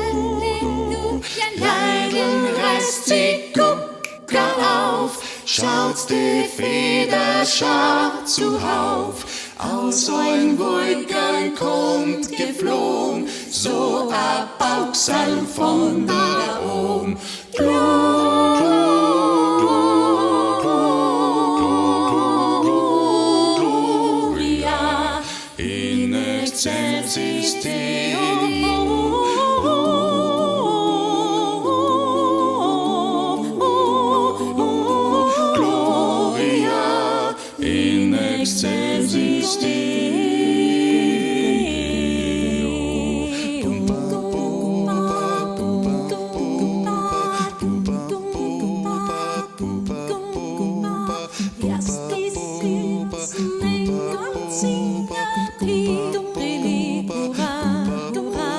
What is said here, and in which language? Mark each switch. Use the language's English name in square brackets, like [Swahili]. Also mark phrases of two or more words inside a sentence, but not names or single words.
[German] Leiden reißt die Gucker auf, Schaut die Federschar zuhauf, aus euren Wolken kommt geflohen, so a Bauchsal von da oben. [Latin] Gloria In excelsis Deo. Gloria in excelsis Deo. [German] Lasst die süßen Engel singen, Pidum, Hurra, Hurra.